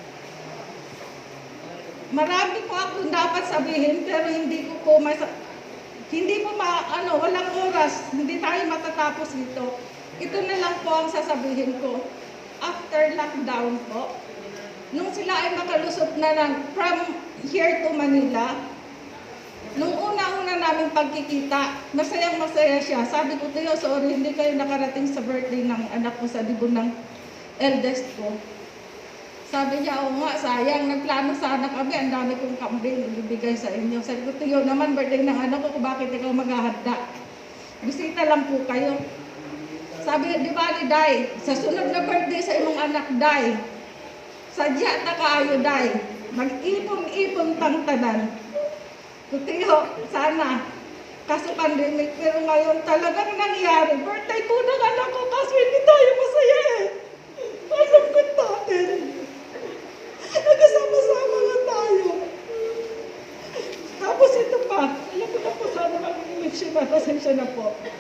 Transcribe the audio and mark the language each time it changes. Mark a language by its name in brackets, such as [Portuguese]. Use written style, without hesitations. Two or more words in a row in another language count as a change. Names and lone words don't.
[Filipino] Marami po akong dapat sabihin, pero walang oras, hindi tayo matatapos dito. Ito na lang po ang sasabihin ko. [English] After lockdown [Filipino] po, nung sila ay makalusot na lang [English] from here to Manila, [Filipino] nung una-una namin pagkikita, masayang-masaya siya. Sabi ko, Teo, sorry, hindi kayo nakarating sa birthday ng anak ko sa dibon ng eldest ko. Sabi niya, oo nga, sayang, nagplano sana kami, ang dami kong kambing, ibibigay sa inyo. Sabi ko, Teo, naman, birthday ng anak ko, bakit ikaw maghahanda? Bisita lang po kayo. Sabi, di ba ni Day, [Cebuano] sa sunod na birthday sa imong anak, Day, sadya na kaayo, Day, mag-ipon-ipon tang tanan. Tutiho, [Filipino] sana, kaso pandemic, pero ngayon talagang nangyari. Birthday po ng anak ko, kaso hindi tayo masaya eh. Alam ko natin. Nagkasama-sama nga tayo. Tapos ito pa, alam ko na po sana mag-eleksyon na, pasensya na po.